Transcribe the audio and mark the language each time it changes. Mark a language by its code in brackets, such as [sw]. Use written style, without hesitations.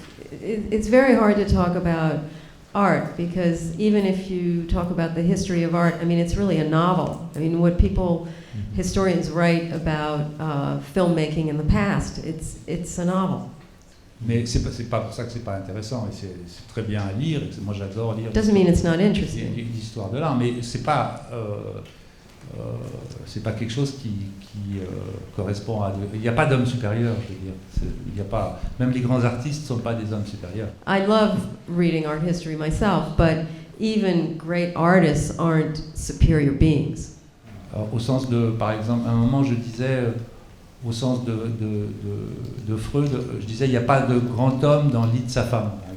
[en] It's very hard to talk about art because even if you talk about the history of art, it's really a novel. What historians write about filmmaking in the past, it's a novel. [fr] Mais c'est pas pour ça que c'est pas intéressant et c'est très bien à lire. Et moi j'adore lire. [en] Doesn't mean it's not interesting. [fr] L'histoire de l'art, mais c'est pas quelque chose qui correspond à. Il n'y a pas d'homme supérieur, je veux dire. Il y a pas. Même les grands artistes ne sont pas des hommes supérieurs. [en] I love reading art history myself, but even great artists aren't superior beings. [fr] Au sens de, par exemple, à un moment je disais. Au sens de Freud, je disais il n'y a pas de grand homme dans le lit de sa femme.